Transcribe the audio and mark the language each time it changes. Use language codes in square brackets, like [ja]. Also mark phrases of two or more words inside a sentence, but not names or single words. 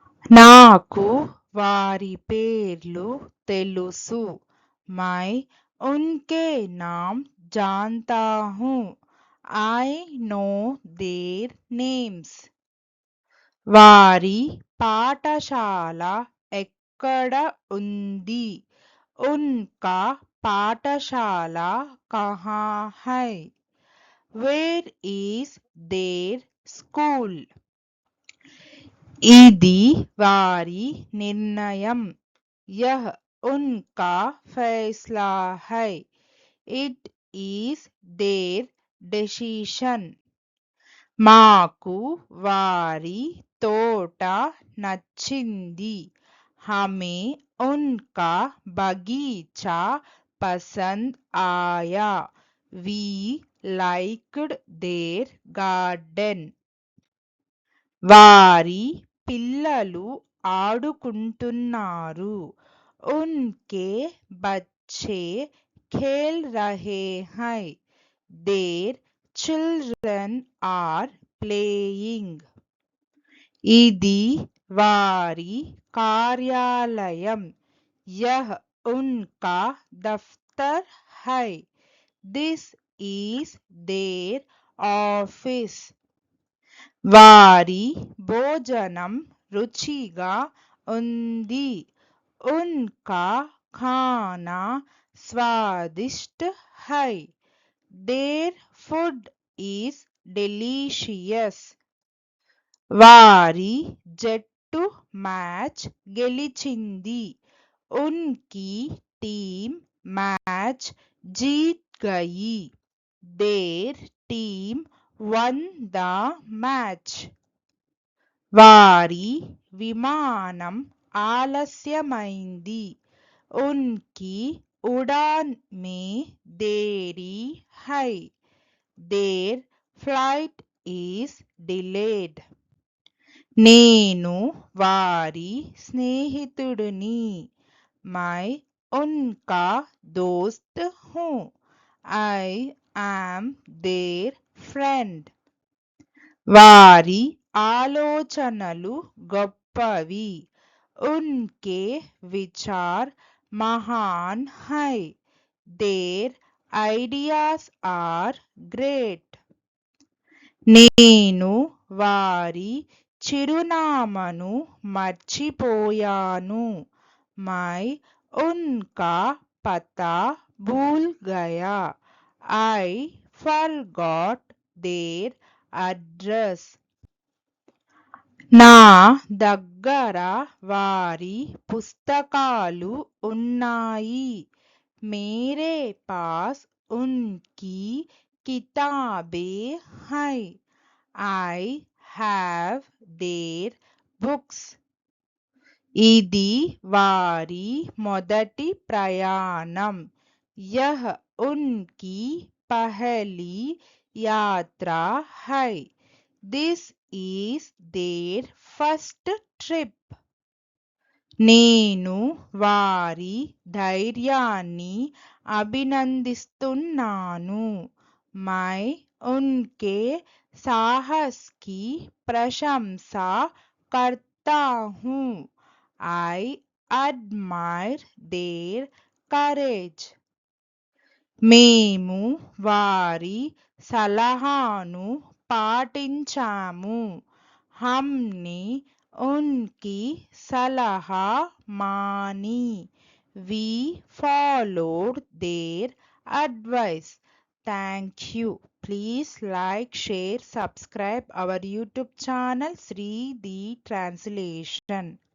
[te] నాకు వారి పేర్లు తెలుసు. [hi] मैं उनके नाम जानता हूँ. [en] I know their names. [te] వారి పాఠశాల ఎక్కడ ఉంది? [hi] उनका पाठशाला कहाँ है? [en] Where is their school? [te] ఇది వారి నిర్ణయం. [hi] यह उनका फैसला है. [en] It is their decision. [te] మాకు వారి తోట నచ్చింది. [hi] हमें उनका बगीचा पसंद आया. [en] We liked their garden. [te] వారి పిల్లలు ఆడుకుంటున్నారు. [hi] उनके बच्चे खेल रहे हैं. [en] Their children are playing. [te] ఇది వారి కార్యాలయం. [hi] यह उनका दफ्तर है. [en] This is their office. [te] వారి భోజనం రుచిగా ఉంది. [hi] उनका खाना स्वादिष्ट है. [en] Their food is delicious. [te] వారి జట్టు మ్యాచ్ గెలిచింది. [hi] उनकी टीम मैच जीत गई. [en] Their team won the match. [te] వారి విమానం ఆలస్యమైంది. [hi] उनकी उड़ान में देरी है. [en] Their flight is delayed. [te] నేను వారి స్నేహితుడిని. [hi] मैं उनका दोस्त हूँ. [en] I am their friend. [te] వారి ఆలోచనలు గొప్పవి. [hi] उनके विचार महान है. [en] Their ideas are great. [te] నేను వారి చిరునామాను మర్చిపోయాను. [hi] मैं उनका पता भूल गया. [en] I forgot their address. [te] నా దగ్గర వారి పుస్తకాలు ఉన్నాయి. [hi] मेरे पास उनकी किताबें हैं. [en] I have their books. [te] ఇది వారి మొదటి ప్రయాణం. [hi] यह उनकी पहली यात्रा है. [en] This is their first trip. [te] నేను వారి ధైర్యాన్ని అభినందిస్తున్నాను. [hi] मैं उनके साहस की प्रशंसा करता हूँ. [en] I admire their courage. [te] మేము వారి సలహాను పాటించాము. [hi] हमने उनकी सलाह मानी. [en] We followed their advice. Thank you. Please like, share, subscribe our YouTube channel Sri the Translation.